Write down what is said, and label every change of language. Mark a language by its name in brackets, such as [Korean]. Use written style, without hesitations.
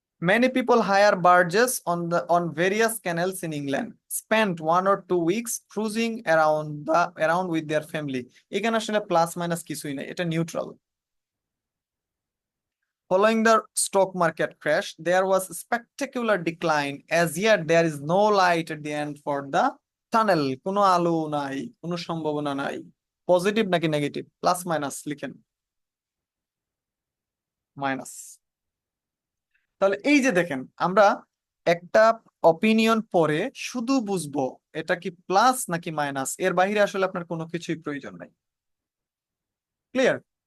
[English] Many people hire barges on various canals in England, spend 1 or 2 weeks cruising around with their family. [Bangla] এখানে আসলে plus minus কিছুই নাই, এটা neutral. [English] Following the stock market crash, there was a spectacular decline. As yet, there is no light at the end for the tunnel. [Bangla] কোনো আলো নাই, কোনো সম্ভাবনা নাই। পজিটিভ নাকি নেগেটিভ, প্লাস মাইনাস লিখেন। মাইনাস। তাহলে এই যে দেখেন, আমরা একটা অপিনিয়ন পরে শুধু বুঝবো এটা কি প্লাস নাকি মাইনাস, এর বাইরে আসলে আপনার কোনো কিছুই প্রয়োজন নাই। ক্লিয়ার?